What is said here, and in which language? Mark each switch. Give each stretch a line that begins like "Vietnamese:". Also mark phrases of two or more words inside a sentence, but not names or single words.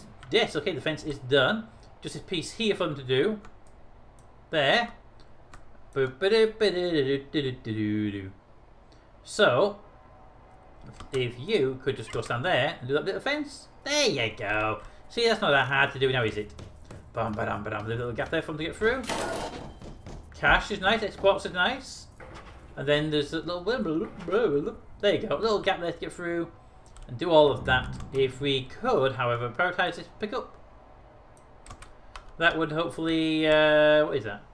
English: Yes, okay, the fence is done. Just this piece here for them to do. There. So, if you could just go stand there and do that bit of fence. There you go. See, that's not that hard to do now, is it? Bam, ba-dam, ba-dam. There's a little gap there for them to get through. Cash is nice. Exports is nice. And then there's a little... There you go. A little gap there to get through. And do all of that. If we could, however, prioritize this pickup. That would hopefully... what is that?